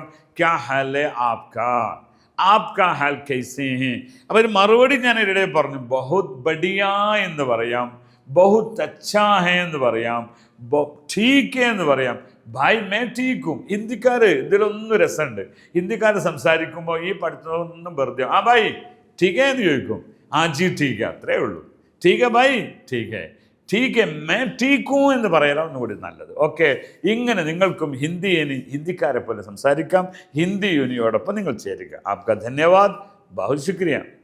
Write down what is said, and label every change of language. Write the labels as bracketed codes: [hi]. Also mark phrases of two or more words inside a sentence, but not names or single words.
[hi] क्या हाले आपका, आपका हाल कैसे है. [ml] അപ്പോൾ ഒരു മറുപടി ഞാൻ ഇവിടെ പറഞ്ഞു. [hi] बहुत बढ़िया [ml] എന്ന് പറയാം, [hi] बहुत अच्छा है [ml] എന്ന് പറയാം, ഠീക്ക് എന്ന് പറയാം, [hi] भाई मैं [ml] ഠീക്കും. ഹിന്ദിക്കാർ ഇതിലൊന്നും രസമുണ്ട്. ഹിന്ദിക്കാർ സംസാരിക്കുമ്പോൾ ഈ പഠിത്തമൊന്നും വെറുതെ [hi] भाई ठीक है [ml] എന്ന് ചോദിക്കും. [hi] ജി ठीक है, [ml] അത്രേ ഉള്ളൂ. [hi] ठीक है ഭായ്, ठीक है, ठीक है मैं ठीक हूँ [ml] എന്ന് പറയാൻ ഒന്നുകൂടി നല്ലത്. ഓക്കെ, ഇങ്ങനെ നിങ്ങൾക്കും ഹിന്ദിക്കാരെ പോലെ സംസാരിക്കാം. ഹിന്ദി യൂണിയോടൊപ്പം നിങ്ങൾ ചേരുക. [hi] आपका धन्यवाद, बहुत शुक्रिया.